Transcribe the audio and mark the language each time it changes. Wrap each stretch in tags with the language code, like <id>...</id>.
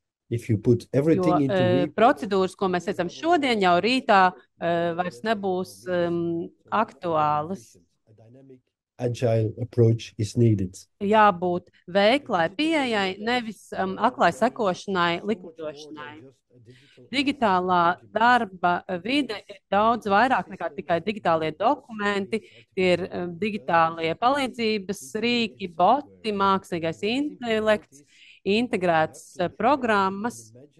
<lv>Jo procedūras, ko mēs redzam šodien, jau rītā vairs nebūs aktuālas.</lv> <en>Agile approach is needed.</en> <lv>Jābūt veiklai pieejai, nevis aklai sekošanai, likumdošanai. Digitālā darba vide ir daudz vairāk nekā tikai digitālie dokumenti, tie ir digitālie palīdzības rīki, boti, mākslīgais intelekts, integrētas programmas.</lv>